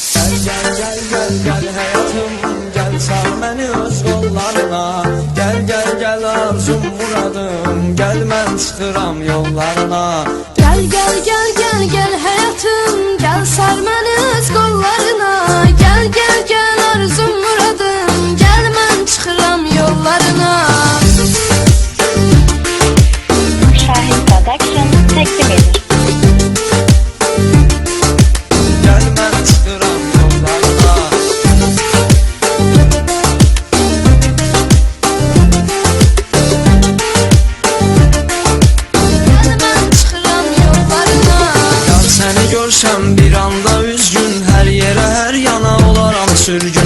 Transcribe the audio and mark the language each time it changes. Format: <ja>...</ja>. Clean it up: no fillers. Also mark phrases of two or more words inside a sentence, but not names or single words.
<tr>Gel hayatım, gel sar beni öz kollarına.</tr> <az>Gel arzum muradım, gel mən çıxıram yollarına.</az> <tr>Gel hayatım, gel sar beni öz kollarına.</tr> <az>Gel arzum muradım, gel mən çıxıram yollarına. Şahin Production təqdim edir. Gel mən çıxıram yollarına. Yar səni görsəm bir anda üzgün, hər yerə hər yana olaram sürgün.</az>